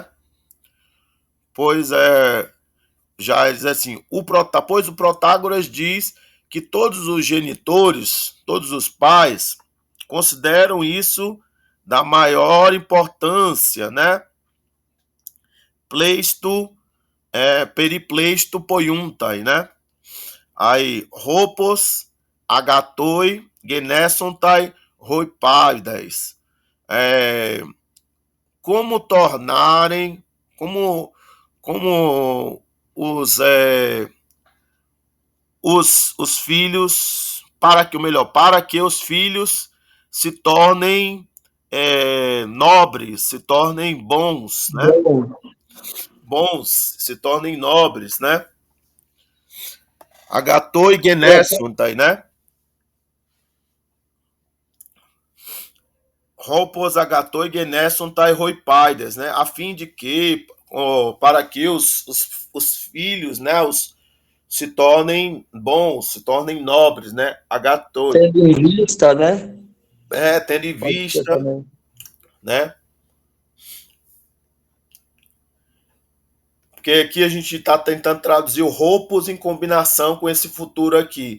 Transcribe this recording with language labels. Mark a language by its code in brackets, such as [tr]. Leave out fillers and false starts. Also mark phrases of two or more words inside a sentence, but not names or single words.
[pt] Pois já diz assim, pois o Protágoras diz que todos os genitores, todos os pais, consideram isso da maior importância, né? [el] Πλεῖστο, περιπλεῖστο ποιοῦνται, né? [pt] Aí, [el] ὅπως, ἀγαθοί, γενήσονται, οἱπαῖδες. [pt] Como tornarem, como os filhos, para que os filhos se tornem nobres, se tornem bons, né? Bons, se tornem nobres, né? [el] Ἀγαθοὶ γενήσονται, né? Ὅπως ἀγαθοὶ γενήσονται οἱπαῖδες, [pt] né? A fim de que, para que os filhos, né? Se tornem bons, se tornem nobres, né? Agatoi. Tendo em vista, né? Tendo em Pode ser vista, também. né? Porque aqui a gente está tentando traduzir o roupos em combinação com esse futuro aqui.